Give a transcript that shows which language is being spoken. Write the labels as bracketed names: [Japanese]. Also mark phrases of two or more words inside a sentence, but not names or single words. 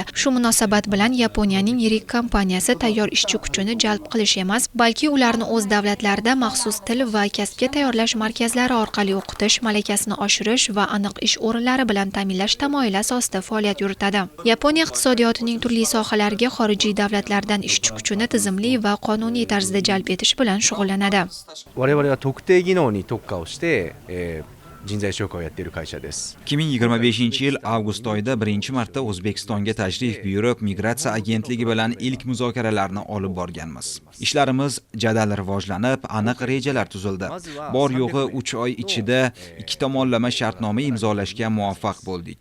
[Uzbek] Shu munosabat bilan Yaponiyaning yirik kompaniyasi tayyor ishchi kuchini jalb qilish emas, balki ularni o'z davlatlarida maxsus til va kasbga tayyorlash markazlari orqali o'qitish, malakasini oshirish va aniq ish o'rinlari bilan ta'minlash tamoyili asosida faoliyat yuritadi. Yaponiya iqtisodiyotining turli sohalariga xorijiy davlatlardan ishchi kuchini tizimli va qonuniy tarzda jalb etish bilan shug'ullanadi. [Japanese] 我々は特定技能に特化をして、人材紹介をやっている会社です。 [Uzbek] 2025-yil avgust oyida birinchi marta O'zbekistonga tashrif buyurib, migratsiya agentligi bilan ilk muzokaralarni olib borganmiz. Ishlarimiz jadal rivojlanib, aniq rejalar tuzildi. Bor yo'g'i 3 oy ichida ikki tomonlama shartnoma imzolashga muvaffaq bo'ldik.